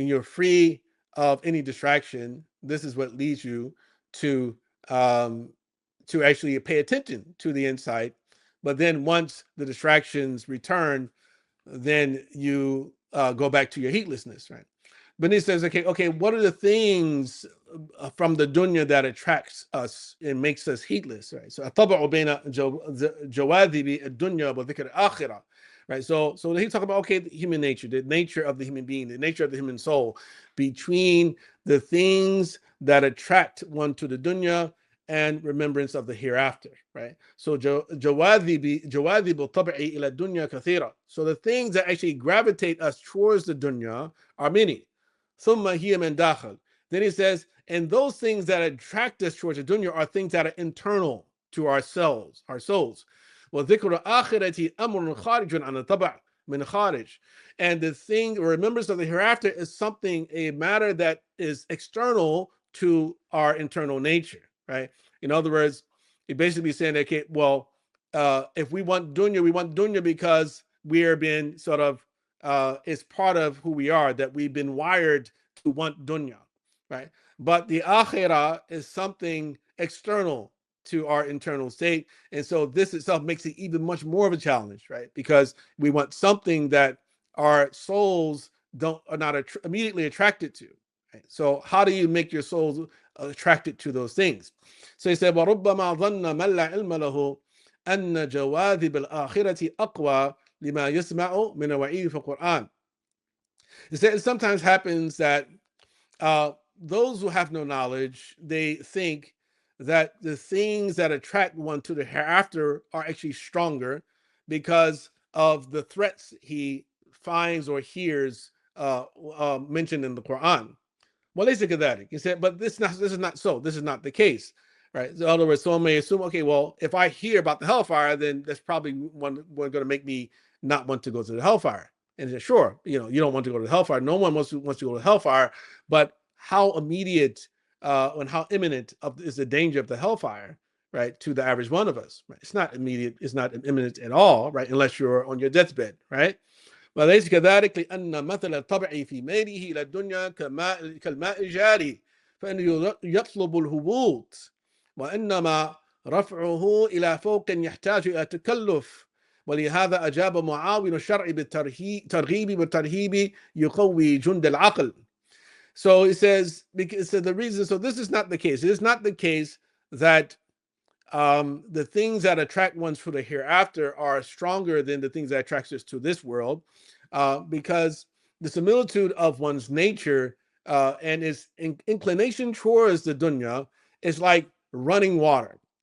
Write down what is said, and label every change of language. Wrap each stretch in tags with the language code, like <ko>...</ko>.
<en>And you're free of any distraction. This is what leads you to actually pay attention to the insight. But then once the distractions return, then you go back to your heedlessness, right? But he says, okay, what are the things from the dunya that attracts us and makes us heedless, right? So</en> <ar>الطبع بين جواذب الدنيا وذكر الآخرة,</ar> <en>right? So he talk about, okay, the human nature, the nature of the human being, the nature of the human soul, between the things that attract one to the dunya and remembrance of the hereafter, right? So</en> <ar>جواذب الطبع إلى الدنيا كثيرة.</ar> <en>So the things that actually gravitate us towards the dunya are many.</en> <ar>ثم هي من داخل.</ar> <en>Then he says, and those things that attract us towards the dunya are things that are internal to ourselves, our souls.</en> <ar>وذكر الآخرة أمر خارج عن الطبع من خارج.</ar> <en>And the thing, remembrance of the hereafter, is something, a matter that is external to our internal nature, right? In other words, he basically saying that, okay, well, if we want dunya because we are being sort of, it's part of who we are, that we've been wired to want dunya, right? But the akhirah is something external to our internal state. And so this itself makes it even much more of a challenge, right? Because we want something that our souls are not immediately attracted to. Right? So how do you make your souls attracted to those things? So he said,</en> <ar>وَرُبَّمَا ظَنَّ مَنْ لَا عِلْمَ لَهُ أَنَّ جَوَاذِبَ الْآخِرَةِ أَقْوَى لِمَا يَسْمَعُ مِنَ وَعِيدِ فِي الْقُرْآنِ.</ar> <en>He said, it sometimes happens that those who have no knowledge, they think that the things that attract one to the hereafter are actually stronger because of the threats he finds or hears mentioned in the Quran. Well, he said, but this is not so. This is not the case, right? So in other words, someone may assume, okay, well, if I hear about the hellfire, then that's probably one going to make me not want to go to the hellfire. And said, sure, you don't want to go to the hellfire. No one wants to go to the hellfire, but how immediate and how imminent is the danger of the hellfire, right, to the average one of us? Right? It's not immediate. It's not imminent at all, right, unless you're on your deathbed, right?</en> <ar>وليس كذلك لأن مثل الطبع في ميله إلى الدنيا كالماء الجاري فإنه يطلب الهبوط وإنما رفعه إلى فوق يحتاج إلى تكلف ولهذا أجاب معاون الشرع بالترغيب والترهيب يقوي جند العقل.</ar> <en>So it says, because the reason, so this is not the case. It is not the case that the things that attract ones for the hereafter are stronger than the things that attract us to this world, because the similitude of one's nature and its inclination towards the dunya is like running water.</en>